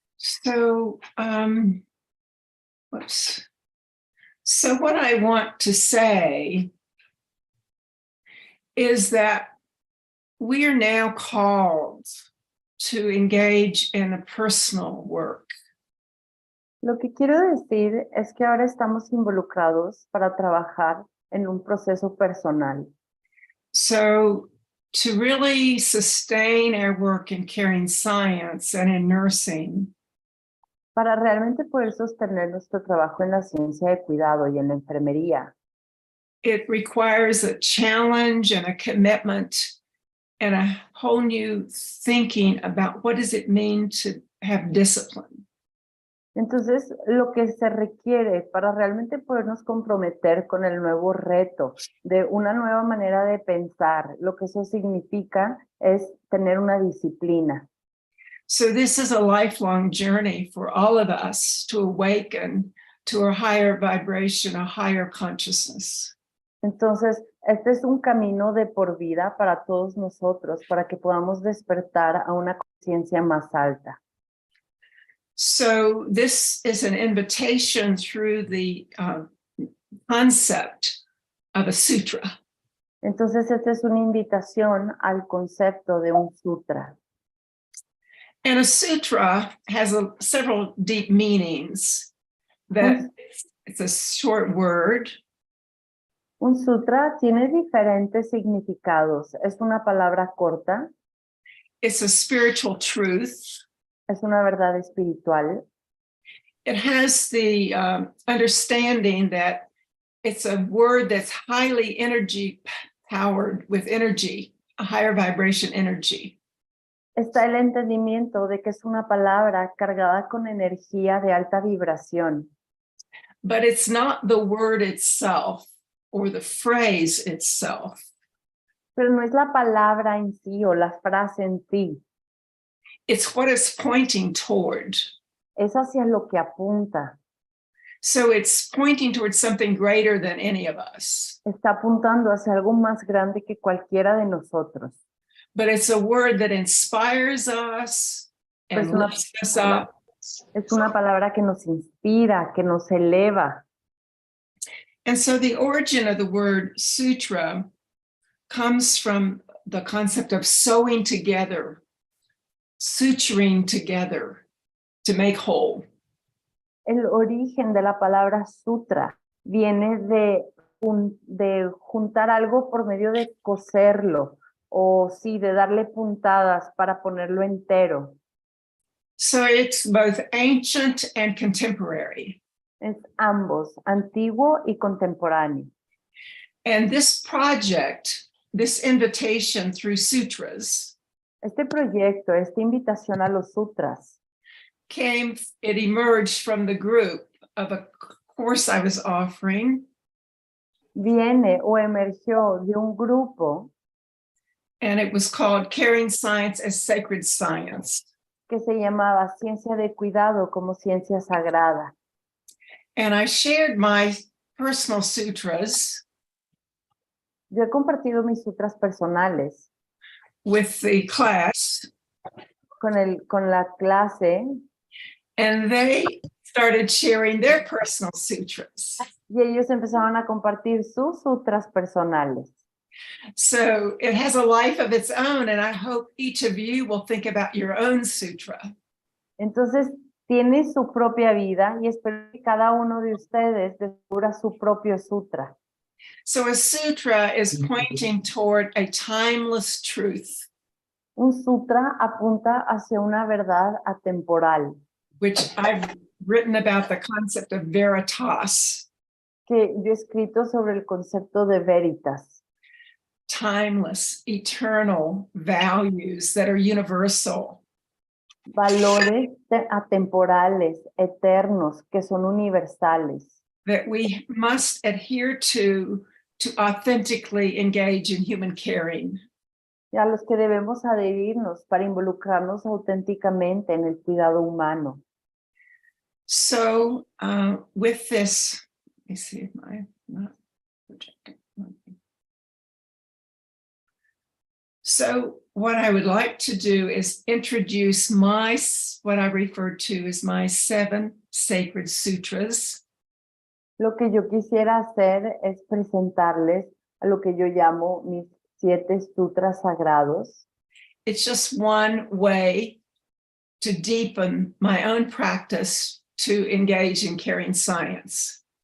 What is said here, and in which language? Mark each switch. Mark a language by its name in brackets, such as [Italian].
[English] So, whoops. So what I want to say is that we are now called to engage in a personal work. [Spanish] Lo que quiero decir es que ahora estamos involucrados para trabajar en un proceso personal. [English] So to really sustain our work in caring science and in nursing, [Spanish] Para realmente poder sostener nuestro trabajo en la ciencia de cuidado y en la enfermería, [English] it requires a challenge and a commitment and a whole new thinking about what does it mean to have discipline. [Spanish] entonces lo que se requiere para realmente podernos comprometer con el nuevo reto de una nueva manera de pensar, lo que eso significa es tener una disciplina. [English] So this is a lifelong journey for all of us to awaken to a higher vibration, a higher consciousness. [Spanish] Entonces, este es un camino de por vida para todos nosotros, para que podamos despertar a una conciencia más alta. [English] So this is an invitation through the concept of a sutra. [Spanish] Entonces, esta es una invitación al concepto de un sutra. [English] And a sutra has several deep meanings. That it's a short word. [Spanish] Un sutra tiene diferentes significados. Es una palabra corta, [English] It's a spiritual truth. [Spanish] es una verdad espiritual. [English] It has the understanding that it's a word that's highly energy powered with energy, a higher vibration energy. [Spanish] Está el entendimiento de que es una palabra cargada con energía de alta vibración. [English] But it's not the word itself or the phrase itself. [Spanish] Pero no es la palabra en sí o la frase en sí. [English] It's what it's pointing toward. [Spanish] Es hacia lo que apunta. [English] So it's pointing towards something greater than any of us. [Spanish] Está apuntando hacia algo más grande que cualquiera de nosotros. [English] But it's a word that inspires us and [Spanish] Pues [English] lifts us up. [Spanish] Es una palabra que nos inspira, que nos eleva. [English] And so the origin of the word sutra comes from the concept of sewing together, suturing together to make whole. [Spanish] El origen de la palabra sutra viene de juntar algo por medio de coserlo o sí, de darle puntadas para ponerlo entero. [English] So it's both ancient and contemporary. [Spanish] Es ambos, antiguo y contemporáneo. [English] And this project, this invitation through sutras, [Spanish] Este proyecto, esta invitación a los sutras, [English] it emerged from the group of a course I was offering, [Spanish] viene o emergió de un grupo [English] and it was called Caring Science as Sacred Science. [Spanish] que se llamaba Ciencia de Cuidado como Ciencia Sagrada. [English] And I shared my personal sutras [Spanish] Yo he compartido mis sutras personales [English] with the class, [Spanish] con la clase [English] and they started sharing their personal sutras. [Spanish] y ellos empezaron a compartir sus sutras personales. [English] So it has a life of its own, and I hope each of you will think about your own sutra. [Spanish] Entonces, tiene su propia vida y espero que cada uno de ustedes descubra su propio sutra. [English] So a sutra is pointing toward a timeless truth, [Spanish] Un sutra apunta hacia una verdad atemporal, [English] which I've written about the concept of veritas, [Spanish] que yo he escrito sobre el concepto de veritas, [English] timeless, eternal values that are universal. [Spanish] valores atemporales, eternos, que son universales, [English] That we must adhere to authentically engage in human caring. [Spanish] y a los que debemos adherirnos para involucrarnos auténticamente en el cuidado humano. [English] So with this, let me see if I'm not projecting. So what I would like to do is introduce what I refer to as my 7 sacred sutras. [Spanish] Lo que yo quisiera hacer es presentarles a lo que yo llamo mis 7 sutras sagrados. [English] It's just one way to deepen my own practice to engage in caring science.